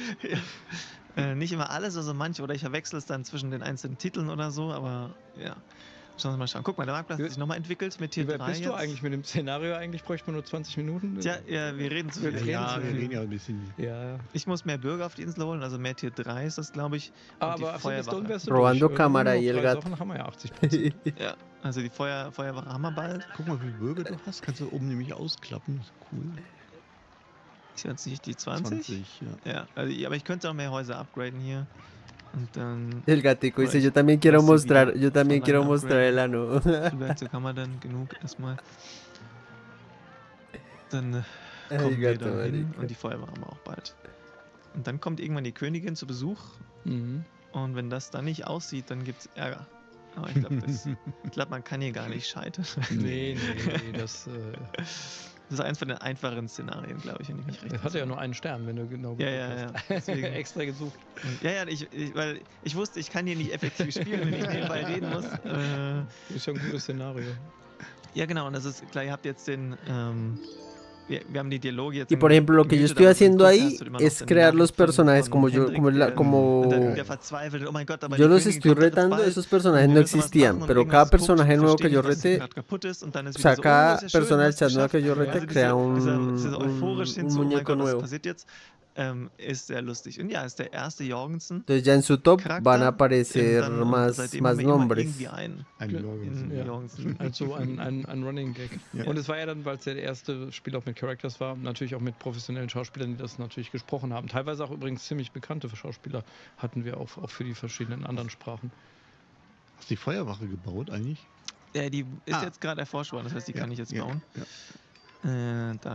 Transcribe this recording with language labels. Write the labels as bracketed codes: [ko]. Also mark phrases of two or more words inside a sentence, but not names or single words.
[de] Nicht immer alles, also manche, oder ich verwechsel es dann zwischen den einzelnen Titeln oder so, aber ja. Schauen wir mal schauen. Guck mal, der Marktplatz hat sich nochmal entwickelt mit Tier Wie 3 weit bist du jetzt. eigentlich mit dem Szenario? Eigentlich bräuchte man nur 20 Minuten. Tja, ja, wir reden zu viel. Ja, wir reden ja ein bisschen. Ja. Ich muss mehr Bürger auf die Insel holen, also mehr Tier 3 ist das, glaube ich. Und Aber die ab Feuerwache. Stone wärst du [es] Robando [de] durch. [es] cámara [de] Nur [es] y el [de] 3 [es] gato. [de] Sachen haben wir ja 80%. Ja, also die Feuerwache haben wir bald. Guck mal, wie viele Bürger du hast. Kannst du oben nämlich ausklappen. Cool. Ich weiß nicht, die 20? 20, ja. Ja, also, aber ich könnte auch mehr Häuser upgraden hier. Und dann. [es] El gatico dice, [de] Oder [es] yo también quiero [de] lass sie [es] mostrar, [de] wieder [es] yo también [de] von [es] quiero [de] einem [es] mostrar el [de] upgraden. [es] ano. [de] Wie viel Werkzeug haben wir dann? Genug erstmal. Dann kommen wir [es] Gato, [de] da hin [es] marica. [de] und die Feuerwache haben wir auch bald. Und dann kommt irgendwann die Königin zu Besuch. Mhm. Und wenn das dann nicht aussieht, dann gibt's Ärger. Aber ich glaube, man kann hier gar nicht scheitern. Nee, das Das ist eins von den einfachen Szenarien, glaube ich, wenn ich mich recht hat ja nur einen Stern, wenn du genau Ja. hast. Deswegen. Extra gesucht. Ja, weil ich wusste, ich kann hier nicht effektiv spielen, wenn ich nebenbei reden muss. Ist ja ein gutes Szenario. Ja, genau, und das ist klar, ihr habt jetzt den. Wir haben die Dialoge jetzt. [es] Y por ejemplo, lo que yo estoy haciendo ahí es crear los personajes como yo, yo los estoy retando, esos personajes no existían, pero cada personaje nuevo que yo rete, o sea, cada persona del chat nuevo que yo rete crea un muñeco nuevo. [de] Ist sehr lustig. Und ja, ist der erste Jorgensen. [es] Entonces ya en su top van a aparecer más nombres. [de] Jorgensen. Also ein [en] Running Gag. [de] Ja. Und es war ja dann, weil es ja der erste Spiel auch mit Characters war, natürlich auch mit professionellen Schauspielern, die das natürlich gesprochen haben. Teilweise auch übrigens ziemlich bekannte Schauspieler hatten wir auch für die verschiedenen anderen Sprachen. Hast du die Feuerwache gebaut eigentlich? Ja, die ist jetzt gerade erforscht worden, das heißt, die kann ich jetzt bauen.